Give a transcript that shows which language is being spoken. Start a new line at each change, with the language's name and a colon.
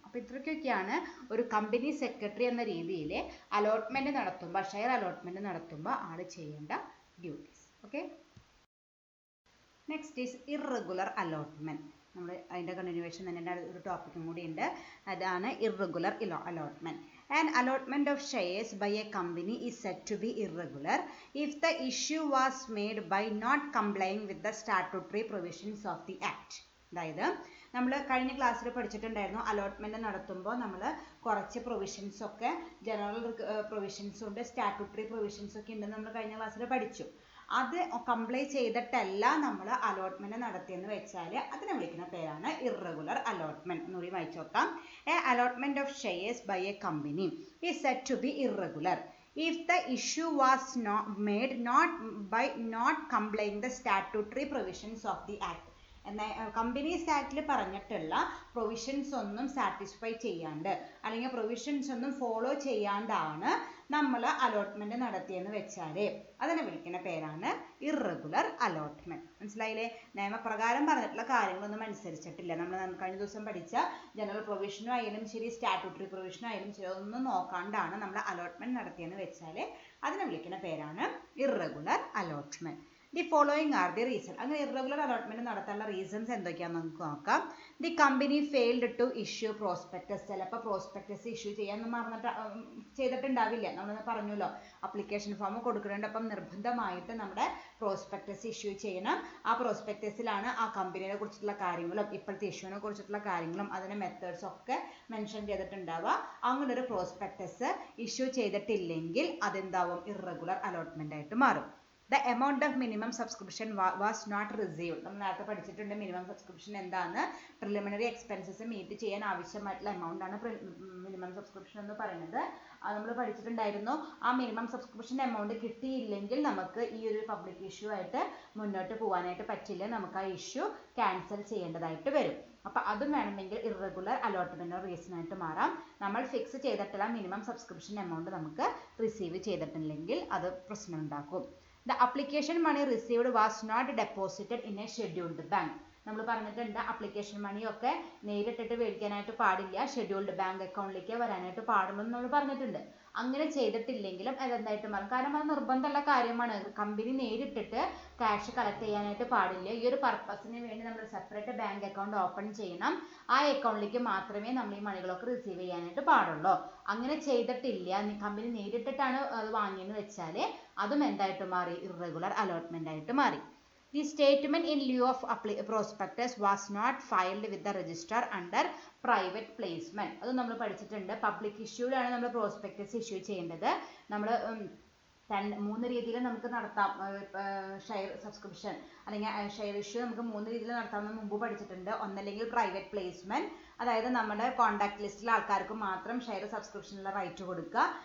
Malayalam: അപ്പോൾ ഇത്രയ്ക്കൊക്കെയാണ് ഒരു company secretary എന്ന രീതിയിൽ അലോട്ട്മെന്റ് നടത്തുമ്പോൾ, ഷെയർ അലോട്ട്മെന്റ് നടത്തുമ്പോൾ ആൾ ചെയ്യേണ്ട duties.
English: Okay, next is irregular allotment.
Malayalam: നമ്മൾ അതിൻ്റെ കണ്ടിന്യൂവേഷൻ തന്നെ ഒരു ടോപ്പിക്കും കൂടി ഉണ്ട്. അതാണ് irregular allotment.
English: An allotment of shares by a company is said to be irregular if the issue was made by not complying with the statutory provisions of the Act.
Malayalam: അതായത് നമ്മൾ കഴിഞ്ഞ ക്ലാസ്സിൽ പഠിച്ചിട്ടുണ്ടായിരുന്നു, അലോട്ട്മെന്റ് നടത്തുമ്പോൾ നമ്മൾ കുറച്ച് പ്രൊവിഷൻസ് ഒക്കെ, general provisions ഉണ്ട്, statutory provisions ഒക്കെ ഉണ്ടെന്ന് നമ്മൾ കഴിഞ്ഞ ക്ലാസ്സിൽ പഠിച്ചു. അത് കംപ്ലൈ ചെയ്തിട്ടല്ല നമ്മൾ അലോട്ട്മെന്റ് നടത്തിയെന്ന് വെച്ചാൽ അതിനെ വിളിക്കുന്ന പേരാണ് ഇറഗുലർ അലോട്ട്മെന്റ്. ഒന്നുകൂടി വായിച്ചു നോക്കാം.
English: A allotment of shares by a company is said to be irregular if the issue was made by not complying the statutory provisions of the Act.
Malayalam: Companies ആക്ടിൽ പറഞ്ഞിട്ടുള്ള പ്രൊവിഷൻസ് ഒന്നും സാറ്റിസ്ഫൈ ചെയ്യാണ്ട് അല്ലെങ്കിൽ provisions ഒന്നും follow ചെയ്യാണ്ടാണ് നമ്മൾ allotment നടത്തിയെന്ന് വെച്ചാൽ അതിനെ വിളിക്കുന്ന പേരാണ് ഇറഗുലർ അലോട്ട്മെന്റ്. മനസ്സിലായില്ലേ? നിയമപ്രകാരം പറഞ്ഞിട്ടുള്ള കാര്യങ്ങളൊന്നും അനുസരിച്ചിട്ടില്ല. നമ്മൾ കഴിഞ്ഞ ദിവസം പഠിച്ച ജനറൽ പ്രൊവിഷനും ആയാലും ശരി, സ്റ്റാറ്റ്യൂട്ടറി പ്രൊവിഷനും ആയാലും ശരി, ഒന്നും നോക്കാണ്ടാണ് നമ്മൾ അലോട്ട്മെന്റ് നടത്തിയെന്ന് വെച്ചാൽ അതിനെ വിളിക്കുന്ന പേരാണ് irregular allotment.
English: The following are the reason.
Malayalam: അങ്ങനെ ഇറഗുലർ അലോട്ട്മെന്റ് നടത്താനുള്ള റീസൺസ് എന്തൊക്കെയാണെന്ന് നമുക്ക് നോക്കാം.
English: The company failed to issue prospectus.
Malayalam: ചിലപ്പോൾ പ്രോസ്പെക്ടസ് ഇഷ്യൂ ചെയ്യാൻ ചെയ്തിട്ടുണ്ടാവില്ല. നമ്മൾ പറഞ്ഞല്ലോ, അപ്ലിക്കേഷൻ ഫോം കൊടുക്കുന്നുണ്ട്, അപ്പം നിർബന്ധമായിട്ട് നമ്മുടെ പ്രോസ്പെക്ടസ് ഇഷ്യൂ ചെയ്യണം. ആ പ്രോസ്പെക്ടസിലാണ് ആ കമ്പനിയെ കുറിച്ചിട്ടുള്ള കാര്യങ്ങളും ഇപ്പോഴത്തെ ഇഷ്യൂവിനെ കുറിച്ചിട്ടുള്ള കാര്യങ്ങളും അതിന്റെ മെത്തേഡ്സ് ഒക്കെ മെൻഷൻ ചെയ്തിട്ടുണ്ടാവുക. അങ്ങനെ ഒരു പ്രോസ്പെക്ടസ് ഇഷ്യൂ ചെയ്തിട്ടില്ലെങ്കിൽ അതെന്താവും, ഇറഗുലർ അലോട്ട്മെന്റ് ആയിട്ട് മാറും.
English: The amount of minimum subscription was not received.
Malayalam: നമ്മൾ നേരത്തെ പഠിച്ചിട്ടുണ്ട് മിനിമം സബ്സ്ക്രിപ്ഷൻ എന്താന്ന്. പ്രിലിമിനറി എക്സ്പെൻസസ് മീറ്റ് ചെയ്യാൻ ആവശ്യമായിട്ടുള്ള എമൗണ്ട് ആണ് മിനിമം സബ്സ്ക്രിപ്ഷൻ എന്ന് പറയുന്നത്. അത് നമ്മൾ പഠിച്ചിട്ടുണ്ടായിരുന്നു. ആ മിനിമം സബ്സ്ക്രിപ്ഷൻ എമൗണ്ട് കിട്ടിയില്ലെങ്കിൽ നമുക്ക് ഈ ഒരു പബ്ലിക് ഇഷ്യൂ ആയിട്ട് മുന്നോട്ട് പോകാനായിട്ട് പറ്റില്ല. നമുക്ക് ആ ഇഷ്യൂ ക്യാൻസൽ ചെയ്യേണ്ടതായിട്ട് വരും. അപ്പം അതും വേണമെങ്കിൽ ഇറഗുലർ അലോട്ട്മെന്റ് റീസൺ ആയിട്ട് മാറാം. നമ്മൾ ഫിക്സ് ചെയ്തിട്ടുള്ള മിനിമം സബ്സ്ക്രിപ്ഷൻ എമൗണ്ട് നമുക്ക് റിസീവ് ചെയ്തിട്ടില്ലെങ്കിൽ അത് പ്രശ്നം ഉണ്ടാക്കും.
English: The application money received was not deposited in a scheduled bank.
Malayalam: നമ്മൾ പറഞ്ഞിട്ടുണ്ട്, അപ്ലിക്കേഷൻ മണിയൊക്കെ നേരിട്ടിട്ട് മേടിക്കാനായിട്ട് പാടില്ല, ഷെഡ്യൂൾഡ് ബാങ്ക് അക്കൗണ്ടിലേക്ക് വരാനായിട്ട് പാടുള്ളൂ എന്ന് നമ്മൾ പറഞ്ഞിട്ടുണ്ട്. അങ്ങനെ ചെയ്തിട്ടില്ലെങ്കിലും അതെന്തായിട്ട് മാറും. കാരണം അത് നിർബന്ധമുള്ള കാര്യമാണ്. കമ്പനി നേരിട്ടിട്ട് ക്യാഷ് കളക്ട് ചെയ്യാനായിട്ട് പാടില്ല. ഈ ഒരു പർപ്പസിന് വേണ്ടി നമ്മൾ സെപ്പറേറ്റ് ബാങ്ക് അക്കൗണ്ട് ഓപ്പൺ ചെയ്യണം. ആ അക്കൗണ്ടിലേക്ക് മാത്രമേ നമ്മൾ ഈ മണികളൊക്കെ റിസീവ് ചെയ്യാനായിട്ട് പാടുള്ളൂ. അങ്ങനെ ചെയ്തിട്ടില്ല, കമ്പനി നേരിട്ടിട്ടാണ് അത് വാങ്ങിയെന്ന് വെച്ചാൽ അതും എന്തായിട്ട് മാറി, ഇറഗുലർ അലോട്ട്മെന്റ് ആയിട്ട് മാറി.
English: The statement in lieu of prospectus was not filed with the registrar under private placement.
Malayalam: അത് നമ്മൾ പഠിച്ചിട്ടുണ്ട്. പബ്ലിക് ഇഷ്യൂലാണ് നമ്മൾ പ്രോസ്പെക്ടസ് ഇഷ്യൂ ചെയ്യേണ്ടത്. നമ്മൾ 3 രീതിയിൽ നമുക്ക് നടത്താം. ഷെയർ സബ്സ്ക്രിപ്ഷൻ അല്ലെങ്കിൽ ഷെയർ ഇഷ്യൂ നമുക്ക് 3 രീതിയിൽ നടത്താമെന്ന് മുമ്പ് പഠിച്ചിട്ടുണ്ട്. ഒന്നല്ലെങ്കിൽ പ്രൈവറ്റ് പ്ലേസ്മെന്റ്, അതായത് നമ്മുടെ കോൺടാക്ട് ലിസ്റ്റിലെ ആൾക്കാർക്ക് മാത്രം ഷെയർ സബ്സ്ക്രിപ്ഷനുള്ള റൈറ്റ് കൊടുക്കുക.